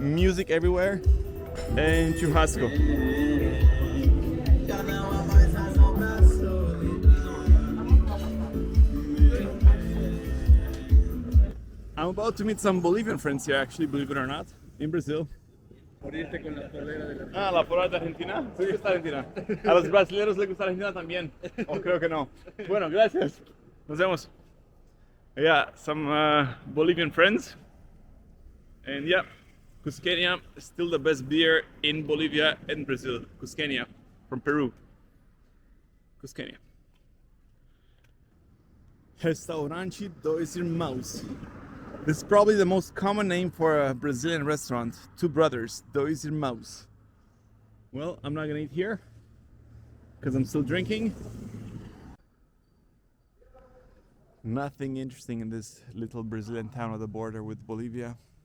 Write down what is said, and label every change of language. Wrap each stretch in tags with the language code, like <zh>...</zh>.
<en>Music everywhere and churrasco. I'm about to meet some Bolivian friends here, actually, believe it or not, in Brazil.</en> <es>Ah, la polera de Argentina. Sí, gusta Argentina. A los brasileños les gusta Argentina también. O creo que no. Bueno, gracias. Nos vemos.</es> <en>Yeah, some Bolivian friends. And yeah, Cusqueña is still the best beer in Bolivia and Brazil. Cusqueña from Peru. Cusqueña. Restaurante Dois Irmãos. This is probably the most common name for a Brazilian restaurant. 2 brothers, Dois Irmãos. Well, I'm not gonna eat here because I'm still drinking. Nothing interesting in this little Brazilian town on the border with Bolivia.</en>